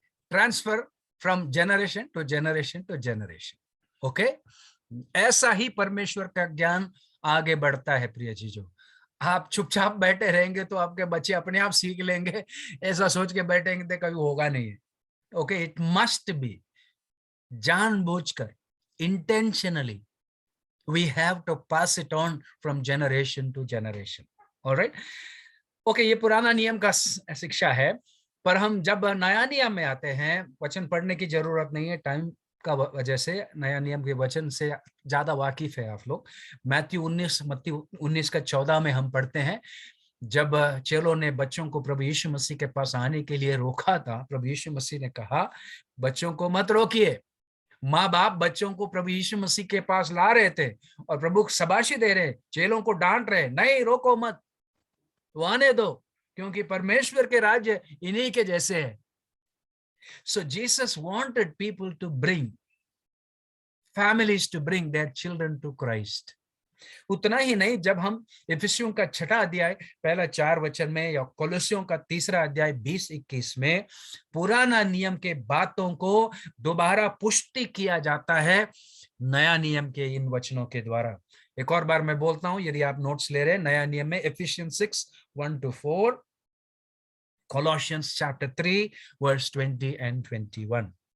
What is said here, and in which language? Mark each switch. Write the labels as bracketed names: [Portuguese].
[English] Transfer from generation to generation to generation. [Hindi] Okay, ऐसा ही परमेश्वर का ज्ञान आगे बढ़ता है प्रिय चीजों। आप चुपचाप बैठे रहेंगे तो आपके बच्चे अपने आप सीख लेंगे, ऐसा सोच के बैठेंगे तो कभी होगा नहीं है। [English] okay, it must be [Hindi] जानबूझकर, [English] Intentionally we have to pass it on from generation to generation. All right? [Hindi] Okay, ये पुराना नियम का शिक्षा है। पर हम जब नया नियम में आते हैं, वचन पढ़ने की जरूरत नहीं है टाइम का वजह से, नया नियम के वचन से ज्यादा वाकिफ है आप लोग। मत्ती 19 का 14 में हम पढ़ते हैं, जब चेलों ने बच्चों को प्रभु यीशु मसीह के पास आने के लिए रोका था, प्रभु यीशु मसीह ने कहा बच्चों को मत रोकिए। माँ बाप बच्चों को प्रभु यीशु मसीह के पास ला रहे थे और प्रभु शाबाशी दे रहे, चेलों को डांट रहे, नहीं रोको मत, वो आने दो, क्योंकि परमेश्वर के राज्य इन्हीं के जैसे है। [English] So Jesus wanted people to bring families to bring their children to Christ. [Hindi] उतना ही नहीं, जब हम इफिसियों का 6 अध्याय पहला 4 वचन में, या कोलोसियों का 3 अध्याय 20-21 में पुराना नियम के बातों को दोबारा पुष्टि किया जाता है नया नियम के इन वचनों के द्वारा। एक और बार मैं बोलता हूं, यदि आप नोट्स ले रहे हैं, नया नियम में Ephesians 6:1-4, [English] Colossians chapter 3 verse 20 and 21।